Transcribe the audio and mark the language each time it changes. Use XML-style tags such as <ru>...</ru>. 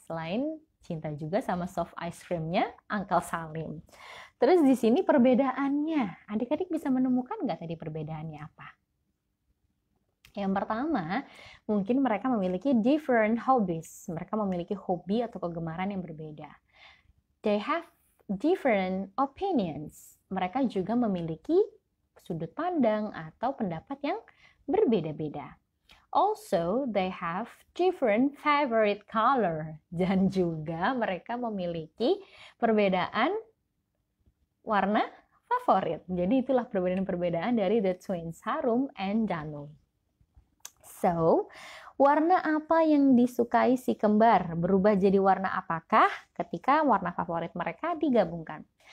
<id>Selain cinta juga sama soft ice cream-nya Uncle Salim. Terus di sini perbedaannya, adik-adik bisa menemukan nggak tadi perbedaannya apa? Yang pertama, mungkin mereka memiliki</id> <en>different hobbies.</en> <id>Mereka memiliki hobi atau kegemaran yang berbeda.</id> <en>They have different opinions.</en> <id>Mereka juga memiliki sudut pandang atau pendapat yang berbeda-beda.</id> <en>Also, they have different favorite color.</en> <id>Dan juga mereka memiliki perbedaan warna favorit. Jadi itulah perbedaan-perbedaan dari the twins Harum and Danum. So, warna apa yang disukai si kembar? Berubah jadi warna apakah ketika warna favorit mereka digabungkan?</id>